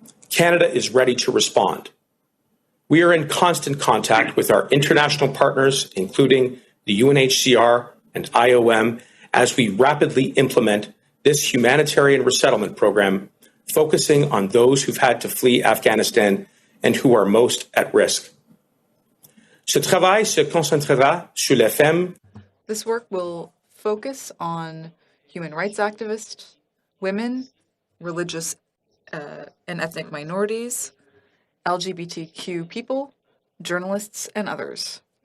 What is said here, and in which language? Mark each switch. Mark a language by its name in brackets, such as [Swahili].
[English] Canada is ready to respond. We are in constant contact with our international partners, including the UNHCR and IOM, as we rapidly implement this humanitarian resettlement program, focusing on those who've had to flee Afghanistan and who are most at risk. [French] Ce travail se concentrera sur les femmes. [English] This work will focus on human rights activists, women, religious and ethnic minorities, LGBTQ people, journalists, and others.